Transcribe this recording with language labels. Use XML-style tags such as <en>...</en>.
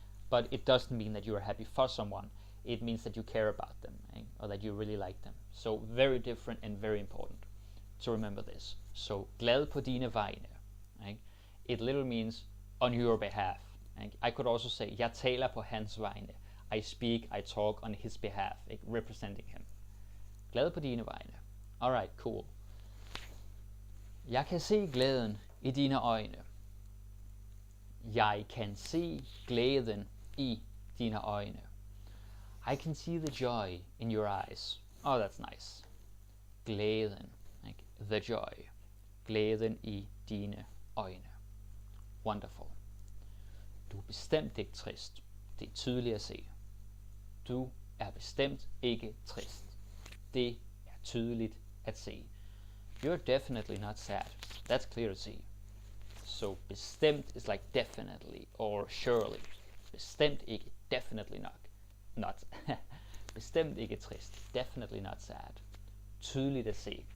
<en>But it doesn't mean that you are happy for someone. It means that you care about them, or that you really like them. So very different and very important to remember this. So</en> <da>glad på dine vegne.</da> <en>Right? It literally means on your behalf. Right? I could also say</en> <da>jeg taler på hans vegne.</da> <en>I speak, I talk on his behalf, representing him.</en> <da>Glad på dine vegne.</da> <en>Alright, cool.</en> <da>Jeg kan se glæden i dine øjne. Jeg kan se glæden i dine øjne.</da> <en>I can see the joy in your eyes. Oh, that's nice. Glæden. Like the joy.</en> <da>Glæden i dine øjne. Wonderful. Du er bestemt ikke trist. Det er tydeligt at se. Du er bestemt ikke trist. Det er tydeligt at se.</da> <en>You're definitely not sad. That's clear to see. So bestemt is like definitely or surely.</en> <da>Bestemt ikke,</da> <en>definitely not.</en> <da>Bestemt ikke trist.</da> <en>Definitely not sad.</en> <da>Tydeligt at se.</da>